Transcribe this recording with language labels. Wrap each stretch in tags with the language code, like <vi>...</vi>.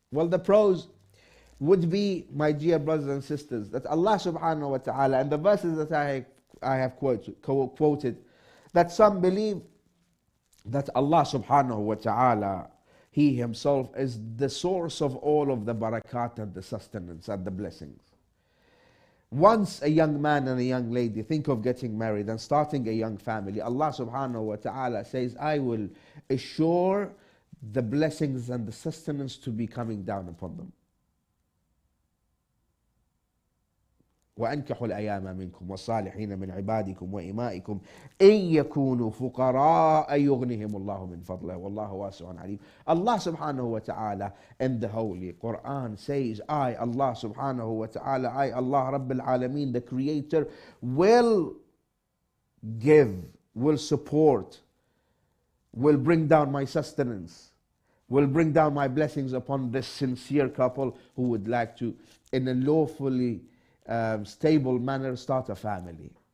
<en>Well, the pros would be, my dear brothers and sisters, that Allah subhanahu wa ta'ala, and the verses that I have quoted, that some believe that Allah subhanahu wa ta'ala, He Himself is the source of all of the barakat and the sustenance and the blessings. Once a young man and a young lady think of getting married and starting a young family, Allah subhanahu wa ta'ala says, I will assure the blessings and the sustenance to be coming down upon them.</en> <ar>وأنكحوا الأيام منكم والصالحين من عبادكم وإمائكم إن يكونوا فقراء يغنهم الله من فضله والله واسع عليم.</ar> <en>Allah subhanahu wa ta'ala in the Holy Quran says, I, Allah subhanahu wa ta'ala, I, Allah Rabbil Alameen, the Creator, will give, will support, will bring down my sustenance, will bring down my blessings upon this sincere couple who would like to, in a lawfully stable manner, start a family.</en>